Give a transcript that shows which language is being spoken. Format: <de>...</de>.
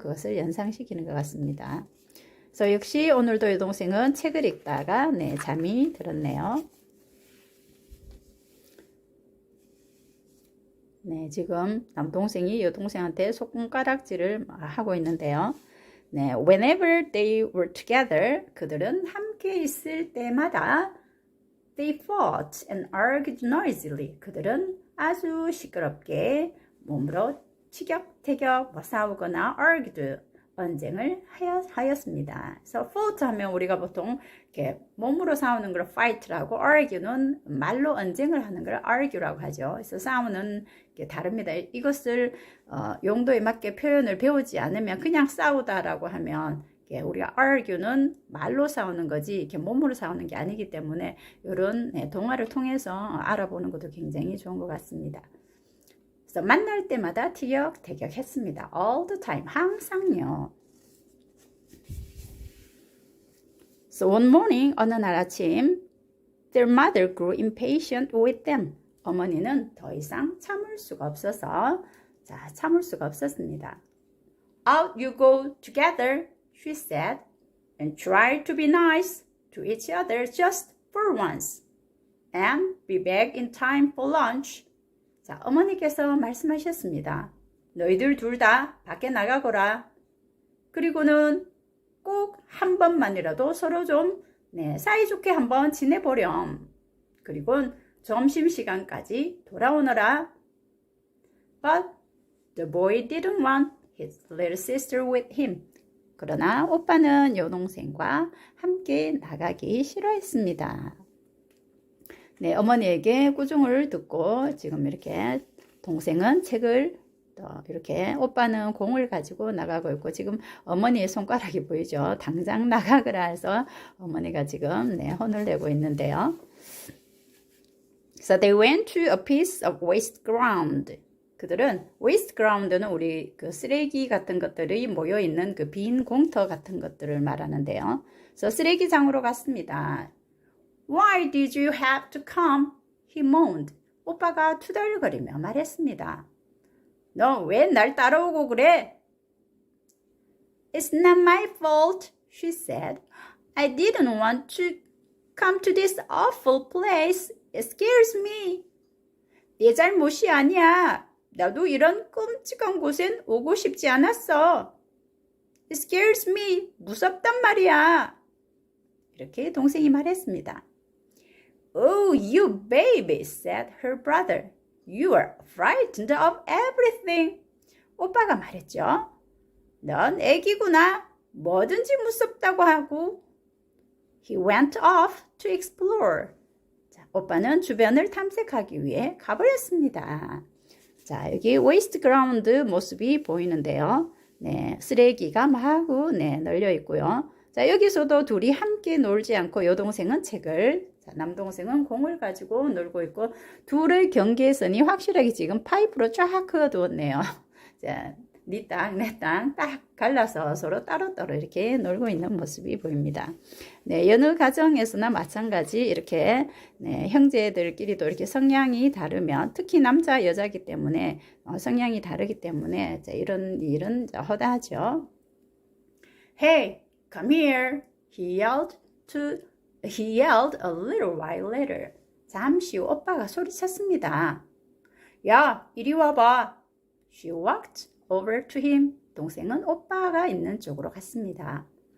<ko>그것을 연상시키는 것 같습니다. 그래서 역시 오늘도 여동생은 책을 읽다가 네, 잠이 들었네요. 네, 지금 남동생이 여동생한테 손가락질을 하고 있는데요.</ko> <en>네, whenever they were together,</en> <ko>그들은 함께 있을 때마다</ko> <en>they fought and argued noisily.</en> <ko>그들은 아주 시끄럽게 몸으로 티격태격 싸우거나 argued 언쟁을 하였습니다. 그래서 fought 하면 우리가 보통 이렇게 몸으로 싸우는 걸 fight라고, argue는 말로 언쟁을 하는 걸 argue라고 하죠. 그래서 싸우는 게 다릅니다. 이것을 용도에 맞게 표현을 배우지 않으면 그냥 싸우다라고 하면 우리가 argue는 말로 싸우는 거지 이렇게 몸으로 싸우는 게 아니기 때문에 이런 동화를 통해서 알아보는 것도 굉장히 좋은 것 같습니다. 그래서 만날 때마다 티격태격 했습니다.</ko> <en>All the time.</en> <ko>항상요.</ko> <en>So one morning,</en> <ko>어느 날 아침,</ko> <en>their mother grew impatient with them.</en> <ko>어머니는 더 이상 참을 수가 없어서, 참을 수가 없었습니다.</ko> <en>Out you go together, she said, and try to be nice to each other just for once, and be back in time for lunch.</en> <ko>자, 어머니께서 말씀하셨습니다. 너희들 둘 다 밖에 나가거라. 그리고는 꼭 한 번만이라도 서로 좀 사이좋게 한번 지내보렴. 그리고 점심시간까지 돌아오너라.</ko> <en>But the boy didn't want his little sister with him.</en> <ko>그러나 오빠는 여동생과 함께 나가기 싫어했습니다. 네, 어머니에게 꾸중을 듣고 지금 이렇게 동생은 책을 이렇게 오빠는 공을 가지고 나가고 있고 지금 어머니의 손가락이 보이죠. 당장 나가거라 해서 어머니가 지금 혼을 내고 있는데요.</ko> <en>So they went to a piece of waste ground.</en> <ko>그들은 waste ground는 우리 그 쓰레기 같은 것들이 모여 있는 그 빈 공터 같은 것들을 말하는데요. 그래서 쓰레기장으로 갔습니다.</ko> <en>Why did you have to come? He moaned.</en> <ko>오빠가 투덜거리며 말했습니다. 너 왜 날 따라오고 그래?</ko> <en>It's not my fault, she said. I didn't want to come to this awful place. It scares me.</en> <ko>내 잘못이 아니야. 나도 이런 끔찍한 곳엔 오고 싶지 않았어.</ko> <en>It scares me.</en> <ko>무섭단 말이야. 이렇게 동생이 말했습니다.</ko> <en>Oh, you baby, said her brother. You are frightened of everything.</en> <ko>오빠가 말했죠. 넌 애기구나. 뭐든지 무섭다고 하고.</ko> <en>He went off to explore. 자,</en> <ko>오빠는 주변을 탐색하기 위해 가버렸습니다. 자, 여기 웨이스트 그라운드 모습이 보이는데요. 네, 쓰레기가 마구 널려 있고요. 자, 여기서도 둘이 함께 놀지 않고 여동생은 책을, 자, 남동생은 공을 가지고 놀고 있고, 둘의 경계선이 확실하게 지금 파이프로 쫙 그어두었네요. 자, 네 땅, 내 땅 딱 갈라서 서로 따로따로 이렇게 놀고 있는 모습이 보입니다. 네, 여느 가정에서나 마찬가지 이렇게 형제들끼리도 이렇게 성향이 다르면, 특히 남자, 여자이기 때문에 성향이 다르기 때문에 자, 이런 일은 허다하죠.</ko> <en>Hey, come here, he yelled a little while later.</en> <ko>잠시 후 오빠가 소리쳤습니다. 야, 이리 와봐.</ko> <en>She walked over to him.</en> <ko>동생은 오빠가 있는 쪽으로 갔습니다.</ko>